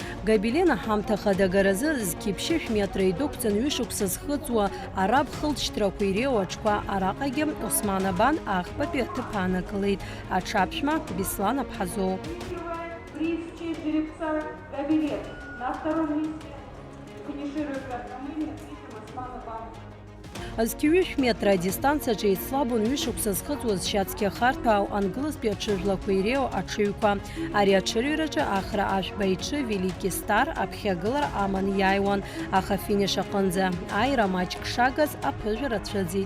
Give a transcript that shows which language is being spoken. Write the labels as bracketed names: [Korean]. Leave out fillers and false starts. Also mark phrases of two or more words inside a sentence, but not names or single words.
[Abkhazian] Габилен аҳамҭахада агаразы зқьыԥшьышә метра идәықәҵан ҩышықәса зхыҵуа араб хылҵшьҭрақәа иреиуа аҽқәа араҟагьы Осман-Абан аӷбатәи аҭыԥ аанакылеит. Аҽаԥшәма Беслан Аԥҳазоу. [Russian] 30 жеребца Габилен. На 2-м месте финиширует Осман-Абан. [Abkhazian] Зқьҩышә метра адистанциаҿы еицлабон ҩышықәса зхыҵуаз шьацқьа харҭәаау англызтәи аҽыжәлақәа иреиуа аҽыҩқәа. Ари аҽырҩраҿы Ахра Ашәба иҽы Велики Стар аԥхьагылара аман иааиуан, аха афиниш аҟынӡа аира маҷк шагаз аԥыжәара ацәыӡит.